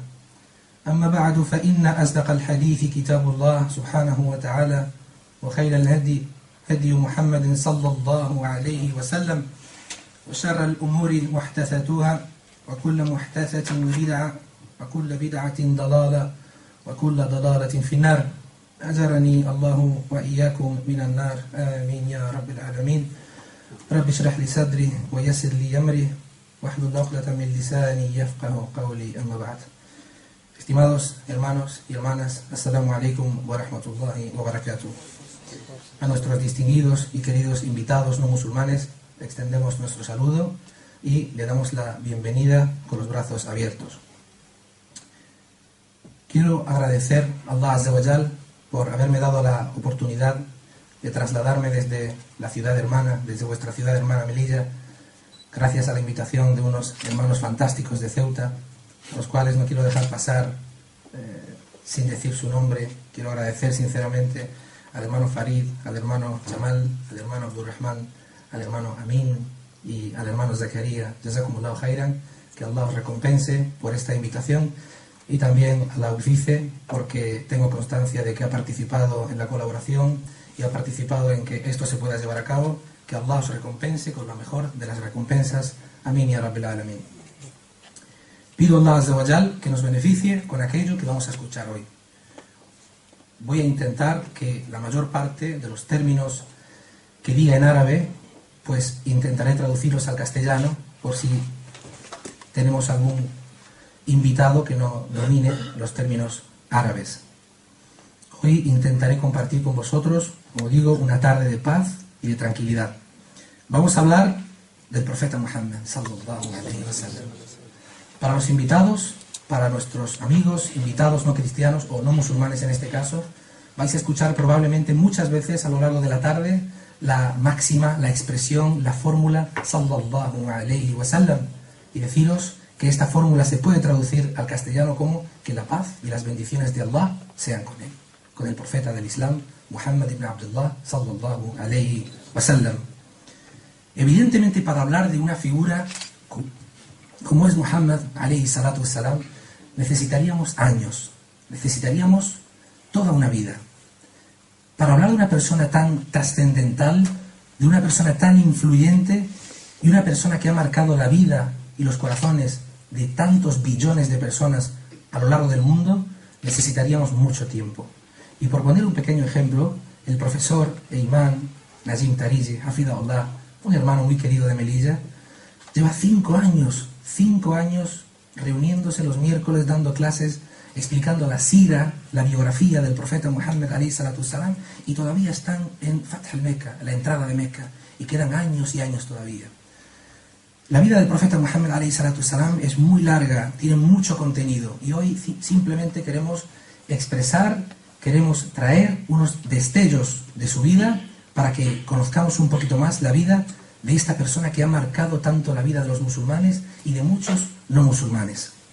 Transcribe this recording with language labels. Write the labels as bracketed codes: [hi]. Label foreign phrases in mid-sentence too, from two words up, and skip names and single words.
[ar] أما بعد، فإن أصدق الحديث كتاب الله سبحانه وتعالى وخير الهدي هدي محمد صلى الله عليه وسلم وشر الأمور محدثاتها وكل محدثة بدعة وكل بدعة ضلالة وكل ضلالة في النار. أجرني الله وإياكم من النار، آمين يا رب العالمين. رب اشرح لي صدري ويسر لي أمري واحلل عقدة من لساني يفقه قولي. أما بعد. [es] Estimados hermanos y hermanas, [ar] السلام عليكم ورحمة الله وبركاته. [es] A nuestros distinguidos y queridos invitados no musulmanes extendemos nuestro saludo y le damos la bienvenida con los brazos abiertos. Quiero agradecer a [ar] الله عز وجل [es] por haberme dado la oportunidad de trasladarme desde la ciudad hermana, desde vuestra ciudad hermana Melilla, gracias a la invitación de unos hermanos fantásticos de Ceuta, a los cuales no quiero dejar pasar sin decir su nombre. Quiero agradecer sinceramente al hermano Farid, al hermano Jamal, al hermano Abdurrahman, al hermano Amin y al hermano Zakaria. [ar] جزاكم الله خيرا, [es] que Allah os recompense por esta invitación, y también a la UCICE, porque tengo constancia de que ha participado en la colaboración y ha participado en que esto se pueda llevar a cabo. Que Allah os recompense con la mejor de las recompensas. [ar] آمين يا رب العالمين. [es] Pido a [ar] الله عز وجل [es] que nos beneficie con aquello que vamos a escuchar hoy. Voy a intentar que la mayor parte de los términos que diga en árabe, pues intentaré traducirlos al castellano, por si tenemos algún invitado que no domine los términos árabes. Hoy intentaré compartir con vosotros, como digo, una tarde de paz y de tranquilidad. Vamos a hablar del profeta Muhammad [ar] صلى الله عليه وسلم. [es] Para los invitados, para nuestros amigos, invitados no cristianos o no musulmanes en este caso, vais a escuchar probablemente muchas veces a lo largo de la tarde la máxima, la expresión, la fórmula [ar] صلى الله عليه وسلم, [es] y deciros que esta fórmula se puede traducir al castellano como que la paz y las bendiciones de Allah sean con él, con el profeta del Islam, Muhammad ibn Abdullah [ar] صلى الله عليه وسلم. [es] Evidentemente, para hablar de una figura como es Muhammad [ar] عليه الصلاة والسلام, [es] necesitaríamos años, necesitaríamos toda una vida. Para hablar de una persona tan trascendental, de una persona tan influyente y una persona que ha marcado la vida y los corazones de tantos billones de personas a lo largo del mundo, necesitaríamos mucho tiempo. Y por poner un pequeño ejemplo, el profesor e imán Najim Tariji, Hafidahullah, un hermano muy querido de Melilla, lleva 5 años reuniéndose los miércoles dando clases, explicando la sira, la biografía del profeta Muhammad [ar] عليه الصلاة والسلام, [es] y todavía están en Fath al-Mecca, la entrada de Mecca, y quedan años y años todavía. La vida del profeta Muhammad [ar] عليه الصلاة والسلام [es] es muy larga, tiene mucho contenido, y hoy simplemente queremos expresar, queremos traer unos destellos de su vida para que conozcamos un poquito más la vida de esta persona que ha marcado tanto la vida de los musulmanes y de muchos no musulmanes.